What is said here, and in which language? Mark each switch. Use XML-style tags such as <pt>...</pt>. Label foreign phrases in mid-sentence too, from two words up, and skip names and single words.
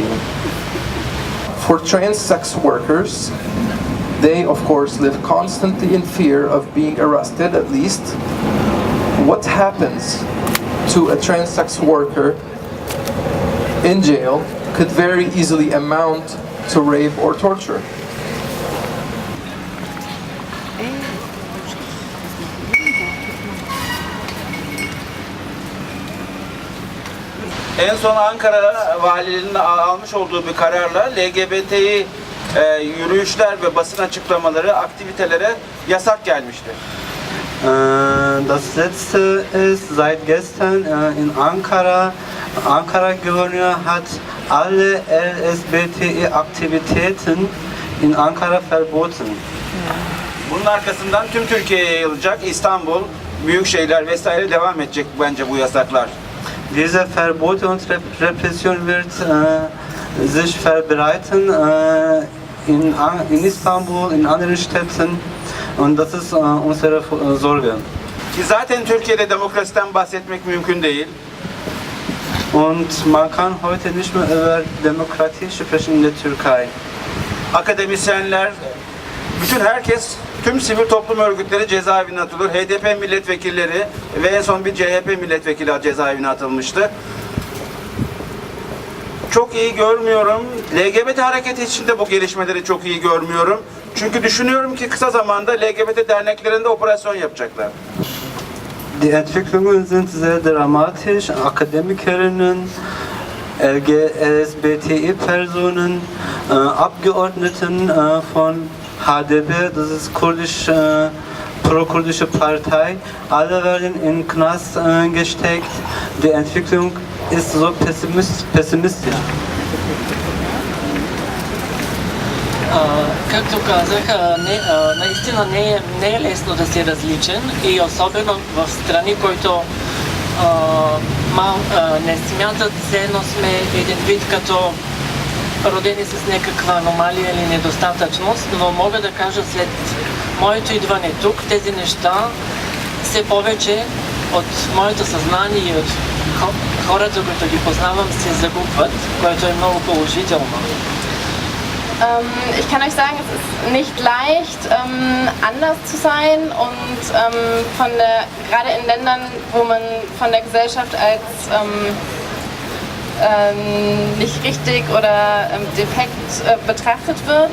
<en>For trans sex workers, they of course live constantly in fear of being arrested, at least. What happens to a trans sex worker in jail could very easily amount to rape or torture.</en> <tr>En son Ankara Valiliğinin almış olduğu bir kararla LGBT'yi yürüyüşler ve basın açıklamaları, aktivitelere yasak gelmişti.</tr> <de>Das letzte ist seit gestern in Ankara. Ankara Gouverneur hat alle LSBTI-Aktivitäten in Ankara verboten.</de> <tr>Bunun arkasından tüm Türkiye'ye yayılacak, İstanbul, büyük şehirler vesaire devam edecek bence bu yasaklar.</tr> <de>Diese Verbote und Repression wird sich verbreiten in Istanbul, in anderen Städten und das ist unsere Sorge.</de> <tr>Ki zaten Türkiye'de demokrasiden bahsetmek mümkün değil.</tr> <de>Und man kann heute nicht mehr über Demokratie sprechen in der Türkei.</de> <tr>Akademisyenler, bütün herkes, tüm sivil toplum örgütleri cezaevine atılıyor. HDP milletvekilleri ve en son bir CHP milletvekili cezaevine atılmıştı. Çok iyi görmüyorum. LGBT hareketi içinde bu gelişmeleri çok iyi görmüyorum. Çünkü düşünüyorum ki kısa zamanda LGBT derneklerinde operasyon yapacaklar.</tr> <de>Die Entwicklungen sind sehr dramatisch. Akademikerinnen, LSBTI-Personen, Abgeordneten von HDP, das ist pro-kurdische Partei, alle werden in den Knast gesteckt. Die Entwicklung ist so pessimistisch.</de> <bg>Както казах, наистина не е лесно да си различен и особено в страни, които не смятат все едно сме един вид като родени с някаква аномалия или недостатъчност, но мога да кажа след моето идване тук, тези неща все повече от моето съзнание и от хората, които ги познавам, се загубват, което е много положително.</bg> <de>Ich kann euch sagen, es ist nicht leicht, anders zu sein und gerade in Ländern, wo man von der Gesellschaft als nicht richtig oder defekt betrachtet wird.</de>